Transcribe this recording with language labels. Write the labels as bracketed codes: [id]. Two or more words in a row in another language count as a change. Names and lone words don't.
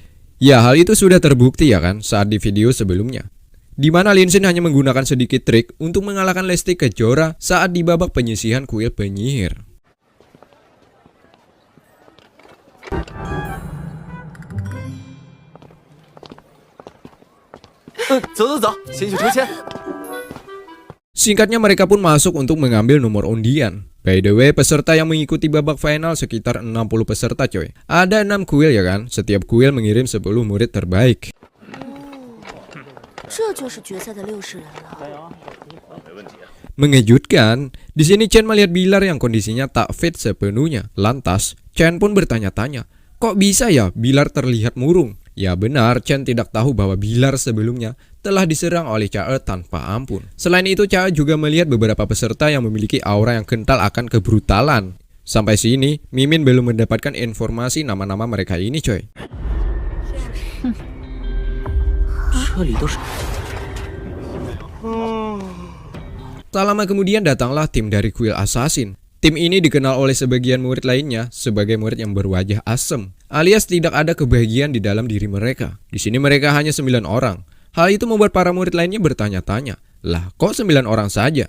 [id] Ya hal itu sudah terbukti, ya kan, saat di video sebelumnya, di mana Lin Xin hanya menggunakan sedikit trik untuk mengalahkan Lesti Kejora saat di babak penyisihan kuil penyihir. Singkatnya mereka pun masuk untuk mengambil nomor undian. [en] By the way, [id] peserta yang mengikuti babak final sekitar 60 peserta, coy. Ada 6 kuil, ya kan? Setiap kuil mengirim 10 murid terbaik. Mengejutkan, di sini Chen melihat Bilar yang kondisinya tak fit sepenuhnya. Lantas, Chen pun bertanya-tanya, kok bisa ya Bilar terlihat murung? Ya benar, Chen tidak tahu bahwa Bilar sebelumnya telah diserang oleh Cha-er tanpa ampun. Selain itu, Cha-er juga melihat beberapa peserta yang memiliki aura yang kental akan kebrutalan. Sampai sini, Mimin belum mendapatkan informasi nama-nama mereka ini, coy. [zh] 这里都是。 [id] Tak lama kemudian datanglah tim dari kuil assassin. Tim ini dikenal oleh sebagian murid lainnya sebagai murid yang berwajah asem, alias tidak ada kebahagiaan di dalam diri mereka. Di sini mereka hanya 9 orang. Hal itu membuat para murid lainnya bertanya-tanya, lah kok 9 orang saja?